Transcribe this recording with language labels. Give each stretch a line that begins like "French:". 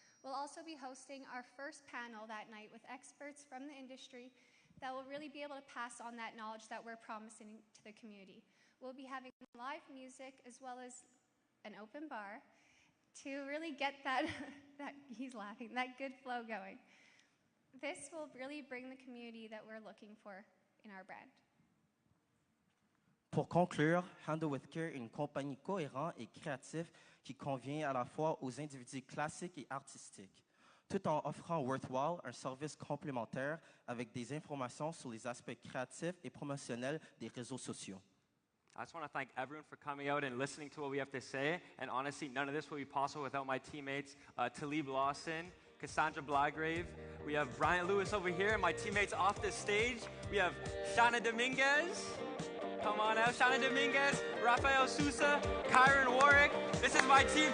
English: We'll also be hosting our first panel that night with experts from the industry that will really be able to pass on that knowledge that we're promising to the community. We'll be having live music as well as an open bar to really get that he's laughing, that good flow going. This will really bring the community that we're looking for in our brand.
French: Pour conclure, Handle with Care est une compagnie cohérente et créative qui convient à la fois aux individus classiques et artistiques, tout en offrant Worthwhile un service complémentaire avec des informations sur les aspects créatifs et promotionnels des réseaux sociaux.
English: I just want to thank everyone for coming out and listening to what we have to say. And honestly, none of this would be possible without my teammates, Talib Lawson, Cassandra Blagrave. We have Brian Lewis over here, and my teammates off the stage. We have Shana Dominguez. Come on out, Shana Dominguez, Rafael Sousa, Kyron Warwick. This is my team.